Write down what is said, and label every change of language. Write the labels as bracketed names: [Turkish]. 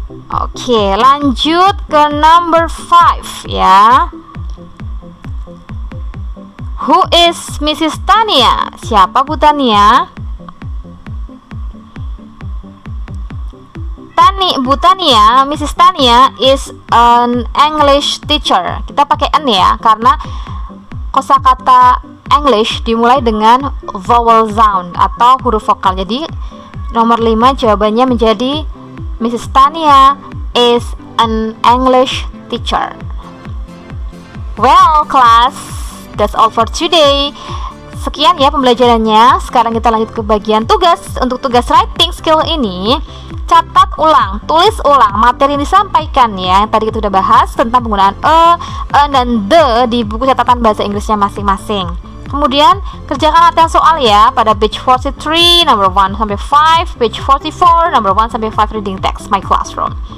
[Indonesian] Oke, lanjut ke number 5 ya. [English] Who is Mrs. Tania? [Indonesian] Siapa Bu Tania? Bu Tania, Mrs. [English] Tania is an English teacher. [Indonesian] Kita pakai N ya, karena kosakata English dimulai dengan vowel sound atau huruf vokal. Jadi nomor 5 jawabannya menjadi Mrs. [English] Tania is an English teacher. Well, class, that's all for today. [Indonesian] sekian ya pembelajarannya. Sekarang kita lanjut ke bagian tugas. Untuk tugas writing skill ini, catat ulang, tulis ulang materi yang disampaikan ya. Tadi kita udah bahas tentang penggunaan dan the di buku catatan bahasa Inggrisnya masing-masing. Kemudian kerjakan latihan soal ya pada page 43 number 1 sampai 5, page 44 number 1 sampai 5 reading text my classroom.